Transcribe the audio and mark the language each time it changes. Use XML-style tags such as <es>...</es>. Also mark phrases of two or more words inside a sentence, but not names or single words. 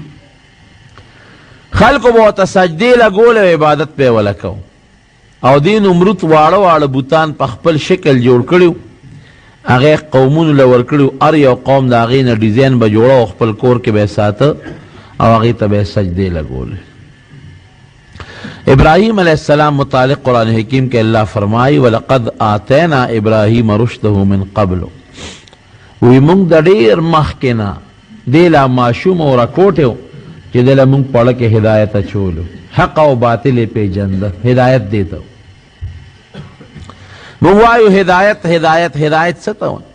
<ps>خلکو به ورته سجدې لګولې او عبادت به یې وله کو، او دې نمرود واړه واړه بوتان په خپل شکل جوړ کړي و، هغې قومونو له ورکړي و. هر یو قوم د هغې نه ډیزاین به جوړه او خپل کور کې به یې ساته او هغې ته به یې سجدې لګولې.</ps> <ur>ابراهیم</ur> <ar>علیہ السلام</ar> <ur>متعلق قرآن حکیم کے اللہ فرمائی</ur> <ar>وَلَقَدْ آتَيْنَا إِبْرَاهِيمَ رُشْدَهُ مِنْ قَبْلُ،</ar> <ps>وی مونږ د ډېر مخکې نه دې لا ماشوم او راکوټ و چې دې له مونږ پړه کې هدایت اچولو، حق او باطل یې پېژنده، هدایت دې ته مونږ وایو هدایت هدایت هدایت څه ته وایي؟</ps>